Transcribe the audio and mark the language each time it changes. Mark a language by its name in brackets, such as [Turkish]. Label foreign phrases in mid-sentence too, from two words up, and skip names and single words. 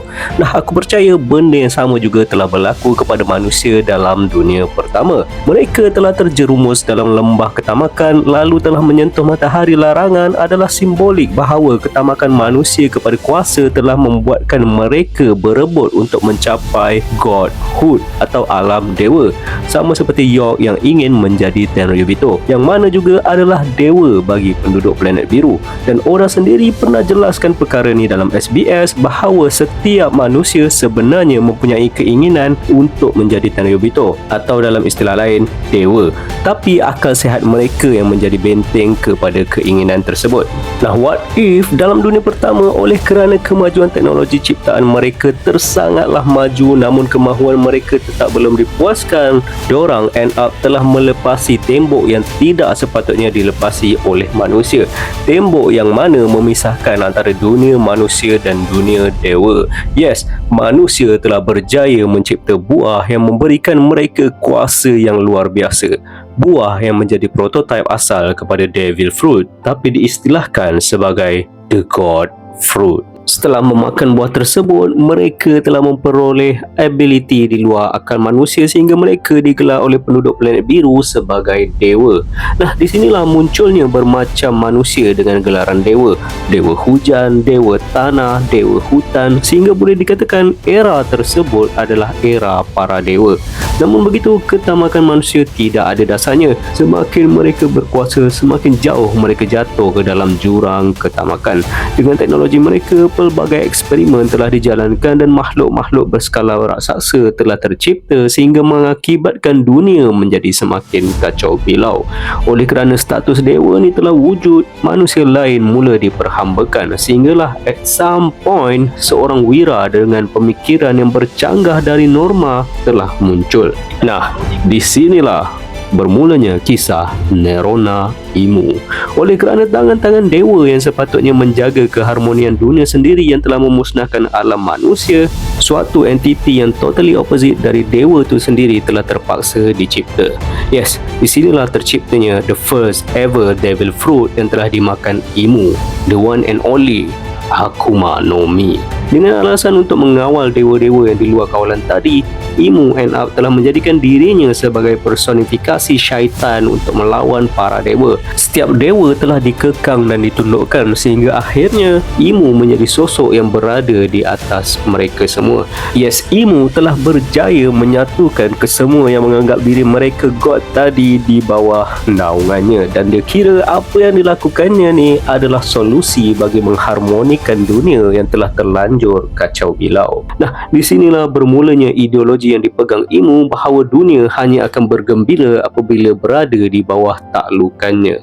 [Malay] Nah, aku percaya benda yang sama juga telah berlaku kepada manusia dalam dunia pertama. Mereka telah terjerumus dalam lembah ketamakan lalu telah menyentuh matahari larangan adalah simbolik bahawa ketamakan manusia kepada kuasa telah membuatkan mereka berebut untuk mencapai God Hood atau alam dewa, sama seperti York yang ingin menjadi Tenryubito, yang mana juga adalah dewa bagi penduduk planet biru. Dan Oda sendiri pernah jelaskan perkara ni dalam SBS bahawa setiap manusia sebenarnya mempunyai keinginan untuk menjadi Tenryubito atau dalam istilah lain dewa, tapi akal sehat mereka yang menjadi benteng kepada keinginan tersebut. Nah, [English] what if [Malay] dalam dunia pertama oleh kerana kemajuan teknologi ciptaan mereka tersangatlah maju, namun kemahuan mereka tetap belum dipuaskan, diorang [English] end up [Malay] telah melepasi tembok yang tidak sepatutnya dilepasi oleh manusia. Tembok yang mana memisahkan antara dunia manusia dan dunia dewa. Yes, manusia telah berjaya mencipta buah yang memberikan mereka kuasa yang luar biasa. Buah yang menjadi prototipe asal kepada Devil Fruit, tapi diistilahkan sebagai The God Fruit. Setelah memakan buah tersebut, mereka telah memperoleh ability di luar akal manusia sehingga mereka digelar oleh penduduk planet biru sebagai dewa. Nah, di sinilah munculnya bermacam manusia dengan gelaran dewa. Dewa hujan, dewa tanah, dewa hutan, sehingga boleh dikatakan era tersebut adalah era para dewa. Namun begitu, ketamakan manusia tidak ada dasarnya. Semakin mereka berkuasa, semakin jauh mereka jatuh ke dalam jurang ketamakan. Dengan teknologi mereka, pelbagai eksperimen telah dijalankan dan makhluk-makhluk berskala raksasa telah tercipta sehingga mengakibatkan dunia menjadi semakin kacau bilau. Oleh kerana status dewa ni telah wujud, manusia lain mula diperhambakan sehinggalah [English] at some point [Malay] seorang wira dengan pemikiran yang bercanggah dari norma telah muncul. Nah, di sinilah bermulanya kisah Nerona Imu. Oleh kerana tangan-tangan dewa yang sepatutnya menjaga keharmonian dunia sendiri yang telah memusnahkan alam manusia, suatu entiti yang [English] totally opposite [Malay] dari dewa itu sendiri telah terpaksa dicipta. Yes, di sinilah terciptanya [English] the first ever Devil Fruit [Malay] yang telah dimakan Imu, [English] the one and only Akuma no Mi. [Malay] Dengan alasan untuk mengawal dewa-dewa yang di luar kawalan tadi, Imu [English] end up [Malay] telah menjadikan dirinya sebagai personifikasi syaitan untuk melawan para dewa. Setiap dewa telah dikekang dan ditundukkan sehingga akhirnya Imu menjadi sosok yang berada di atas mereka semua. Yes, Imu telah berjaya menyatukan kesemua yang menganggap diri mereka God tadi di bawah naungannya, dan dia kira apa yang dilakukannya ni adalah solusi bagi mengharmonikan dunia yang telah terlanjur kacau bilau. Nah, di sinilah bermulanya ideologi yang dipegang Imu bahawa dunia hanya akan bergembira apabila berada di bawah taklukannya.